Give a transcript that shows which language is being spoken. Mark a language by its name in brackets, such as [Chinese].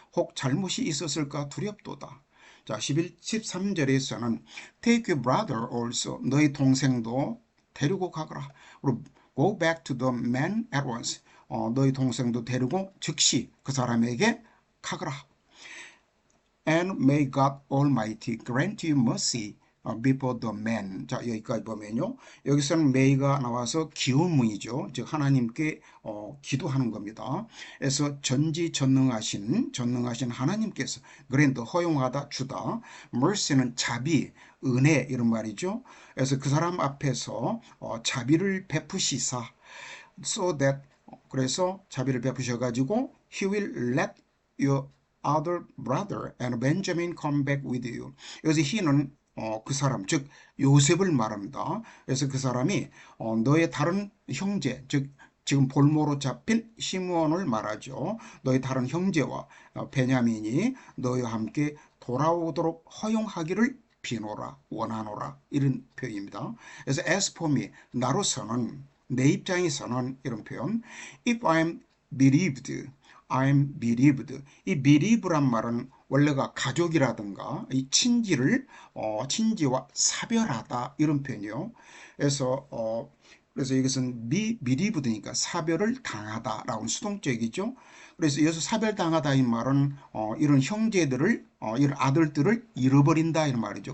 [Korean] 혹 잘못이 있었을까 두렵도다. 자, 13절에서는 [English] take your brother also. [Korean] 너희 동생도 데리고 가거라. 그리고 [English] go back to the man at once. [Korean] 너희 동생도 데리고 즉시 그 사람에게 가거라. [English] And may God Almighty grant you mercy before the man. [Korean] 자, 여기까지 보면요. 여기서는 may가 나와서 기원문이죠. 즉 하나님께 기도하는 겁니다. 그래서 전지전능하신 하나님께서 grant 허용하다 주다. mercy는 자비, 은혜 이런 말이죠. 그래서 그 사람 앞에서 자비를 베푸시사 so that 그래서 자비를 베푸셔 가지고 [English] he will let your other brother and Benjamin come back with you. [Korean] 여기서 he는 그 사람, 즉 요셉을 말합니다. 그래서 그 사람이 너의 다른 형제, 즉 지금 볼모로 잡힌 시므온을 말하죠. 너의 다른 형제와 베냐민이 너희와 함께 돌아오도록 허용하기를 비노라, 원하노라 이런 표현입니다. 그래서 [English] as for me, [Korean] 나로서는 내 입장에서는 이런 표현 [English] if I'm believed, I'm believed. [Korean] 이 believe란 말은 원래가 가족이라든가 이 친지와 사별하다 이런 표현이요. 그래서 이것은 believed니까 사별을 당하다라고 수동적이죠. 그래서 여기서 사별당하다 이 말은 이런 형제들을 이런 아들들을 잃어버린다 이런 말이죠.